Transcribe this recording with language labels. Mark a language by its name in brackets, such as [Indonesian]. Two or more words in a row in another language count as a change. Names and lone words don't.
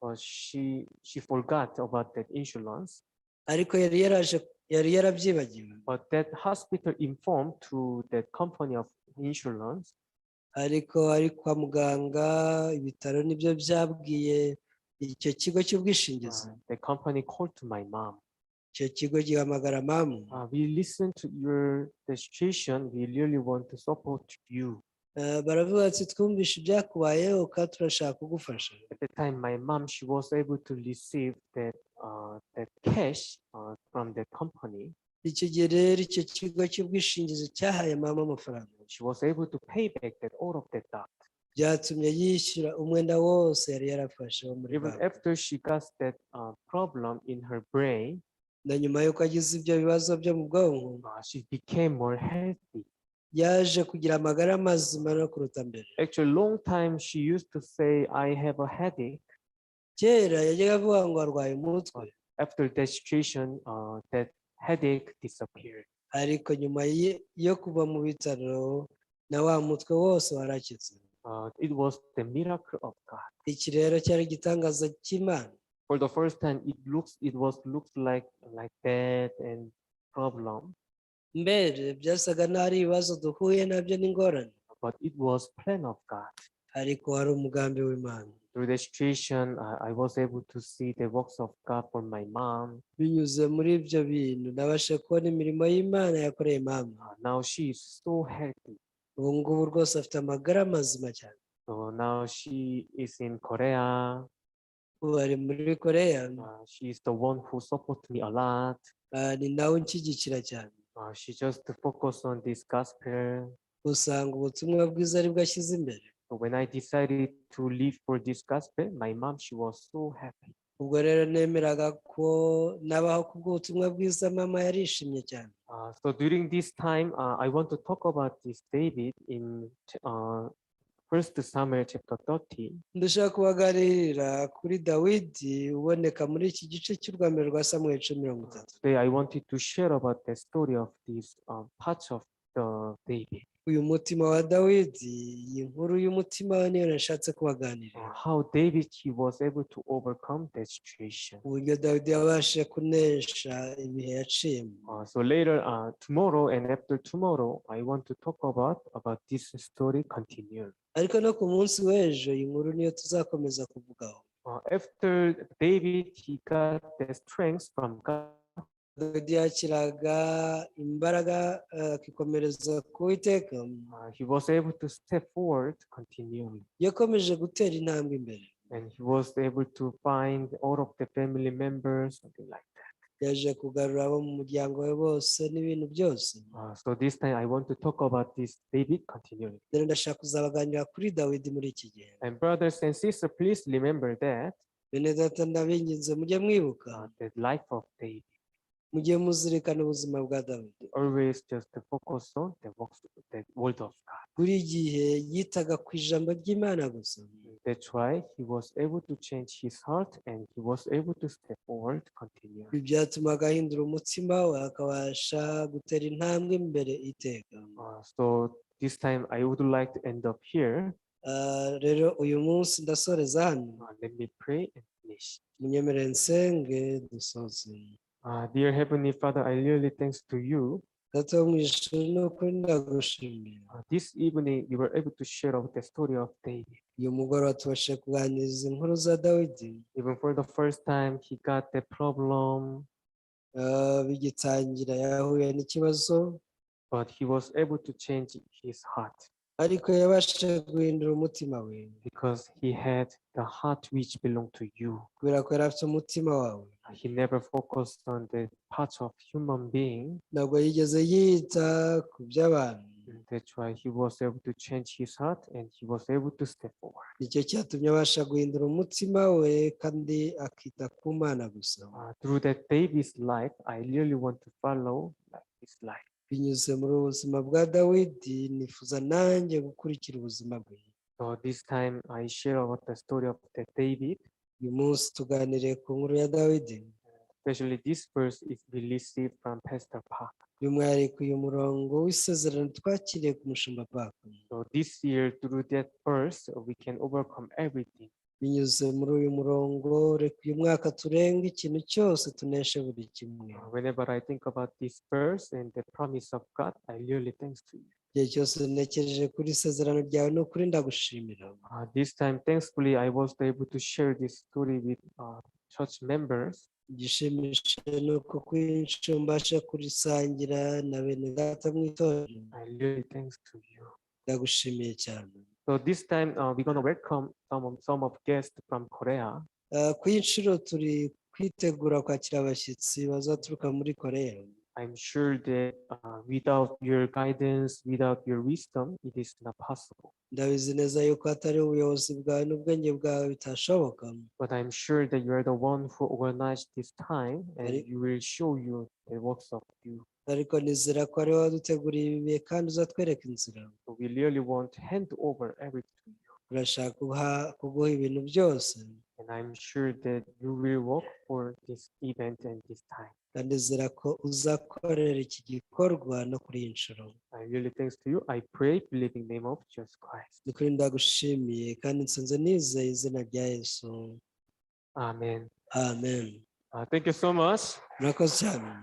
[English] She forgot about that insurance. [Kinyarwanda] Ariko yari yarabyibagiwe. [English] But that hospital informed to the company of insurance. [Kinyarwanda] Ariko ari kwa muganga, ibitaro nibyo byabwiye icyo kigo cy'ubwishingizi. [English] The company called to my mom. [Kinyarwanda] Icyo kigo gihamagara mama. [English] We listen to your situation. We really want to support you. [Kinyarwanda] Baravuga ati twumvishe ibyakubayeho kandi turashaka kugufasha. [English] At the time, my mom, she was able to receive that cash from the company. [Kinyarwanda] Icyo gihe rero icyo kigo cy'ubwishingizi cyahaye mama amafaranga. [English] She was able to pay back that all of that debt. [Kinyarwanda] Byatumye yishyura umwenda wose yari yarafashe wo muri [English] Even [Kinyarwanda] banki. [English] after she got that problem in her brain, [Kinyarwanda] na nyuma yuko agize ibyo bibazo byo mu bwonko, [English] she became more healthy. [Kinyarwanda] yaje kugira amagara mazima no kuruta mbere. [English] Actually, long time she used to say, I have a headache. [Kinyarwanda] Kera yajyaga avuga ngo arwaye umutwe. [English] After that situation, that headache disappeared. [Kinyarwanda] Ariko nyuma yo kuva mu bitaro na wa mutwe wose warakize. [English] It was the miracle of God. [Kinyarwanda] Iki rero cyari igitangaza cy'Imana. [English] For the first time, it looks like that and problem. [Kinyarwanda] Mbere byasaga n'ari ibibazo duhuye nabyo n'ingorane. [English] But it was plan of God. [Kinyarwanda] Ariko hari umugambi w'Imana. [English] Through the situation, I was able to see the works of God for my mom. [Kinyarwanda] Binyuze muri ibyo bintu nabashe kubona imirimo y'Imana yakoreye mama. [English] Now she is so healthy. [Kinyarwanda] Ubu ngubu rwose afite amagara mazima cyane. [English] So now she is in Korea. [Kinyarwanda] Ubu ari muri Koreya. [English] She is the one who supports me a lot. [Kinyarwanda] Ni nawe unshyigikira cyane. [English] She just focus on this gospel. [Kinyarwanda] Usanga ubutumwa bwiza ari bwo ashyize imbere. [English] So when I decided to live for this gospel, my mom, she was so happy. [Kinyarwanda] Ubwo rero nemeraga ko nabaho kubw'ubutumwa bwiza, mama yarishimye cyane. [English] So during this time, I want to talk about this David in 1 Samuel chapter 30. [Kinyarwanda] Ndashaka kubaganirira kuri Dawidi uboneka muri iki gice cy'urwambere rwa Samuel 30. [English] Today I wanted to share about the story of this part of the David. [Kinyarwanda] Uyu mutima wa Dawidi, iyi nkuru y'umutima we niyo nashatse kubaganirira. [English] How David, he was able to overcome that situation. [Kinyarwanda] Uburyo Dawidi yabashije kunesha ibihe yaciyemo. [English] So later, tomorrow and after tomorrow, I want to talk about this story continue. [Kinyarwanda] Ariko no ku munsi w'ejo iyi nkuru niyo tuzakomeza kuvugaho. [English] After David, he got the strength from God. [Kinyarwanda] Dawidi yakiraga imbaraga akikomereza ku Uwiteka. [English] He was able to step forward continually. [Kinyarwanda] Yakomeje gutera intambwe imbere. [English] And he was able to find all of the family members, something like that. [Kinyarwanda] Yaje kugarura abo mu muryango we bose n'ibintu byose. [English] So this time I want to talk about this David continually. [Kinyarwanda] Rero ndashaka kuzabaganira kuri Dawidi muri iki gihe. [English] And brothers and sisters, please remember that [Kinyarwanda] bene data ndabinginze mujye mwibuka [English] the life of David. [Kinyarwanda] mujye muzirikana ubuzima bwa Dawidi [English] Always just to focus on the word of God. [Kinyarwanda] buri gihe yitaga ku ijambo ry'Imana gusa. [English] That's why he was able to change his heart and he was able to step forward, continue. [Kinyarwanda] Ibi byatumaga ahindura umutima we akabasha gutera intambwe imbere iteka. [English] So this time I would like to end up here. [Kinyarwanda] Rero uyu munsi ndasoreza hano. [English] Let me pray and finish. [Kinyarwanda] Munyemerere nsenge dusoze. [English] Dear Heavenly Father, I really thanks to you. [Kinyarwanda] Data wo mu ijuru ni ukuri ndagushimira. [English] This evening you were able to share out the story of David. [Kinyarwanda] Uyu mugoroba tubashe kuganiriza inkuru za Dawidi. [English] Even for the first time he got the problem. [Kinyarwanda] Bigitangira yahuye n'ikibazo. [English] But he was able to change his heart. [Kinyarwanda] Ariko yabashije guhindura umutima we. [English] Because he had the heart which belonged to you. [Kinyarwanda] Kubera ko yari afite umutima wawe. [English] He never focused on the parts of human being. [Kinyarwanda] Ntabwo yigeze yita ku by'abantu. [English] That's why he was able to change his heart and he was able to step forward. [Kinyarwanda] Nicyo cyatumye abasha guhindura umutima we kandi akita ku Mana gusa. [English] Through that David's life, I really want to follow his life. [Kinyarwanda] Binyuze muri ubuzima bwa Dawidi nifuza nanjye gukurikira ubuzima bwe. [English] So this time I share about the story of the David. [Kinyarwanda] Uyu munsi tuganiriye ku nkuru ya Dawidi. [English] Especially this verse is received from Pastor Park. [Kinyarwanda] By'umwihariko uyu murongo w'isezerano twakiriye ku mushumba Park. [English] So this year through that verse we can overcome everything. [Kinyarwanda] Binyuze muri uyu murongo reka uyu mwaka turenga ikintu cyose tuneshe buri kimwe. [English] Whenever I think about this verse and the promise of God, I really thanks to you. [Kinyarwanda] Igihe cyose ntekereje kuri isezerano ryawe ni ukuri ndagushimira. [English] This time, thankfully, I was able to share this story with church members. [Kinyarwanda] Igishimishije ni uko kwinshi mbasha kurisangira na bene data mu itorero. [English] I really thanks to you. [Kinyarwanda] Ndagushimiye cyane. [English] So this time we're going to welcome some of guests from Korea. [Kinyarwanda] Ku inshuro turi kwitegura kwakira abashyitsi bazaturuka muri Korea. [English] I'm sure that without your guidance, without your wisdom, it is not possible. [Kinyarwanda] Ndabizi neza yuko atari ubuyobozi bwawe n'ubwenge bwawe bitashoboka. [English] But I'm sure that you are the one who organized this time and you will show you the works of you. [Kinyarwanda] Ariko nizera ko ari wowe waduteguriye ibi bihe kandi uzatwereka inzira. [English] So we really want to hand over everything to you. [Kinyarwanda] Turashaka kuguha ibintu byose. [English] And I'm sure that you will work for this event and this time. [Kinyarwanda] Kandi nizera ko uzakorera iki gikorwa no kuri iyi nshuro. [English] I really thanks to you. I pray, believing name of Jesus Christ. [Kinyarwanda] Nukuri ndagushimiye kandi nsenze nizeye izina rya Yesu. [English] Amen. [Kinyarwanda] Amen. [English] Thank you so much. [Kinyarwanda] Murakoze cyane.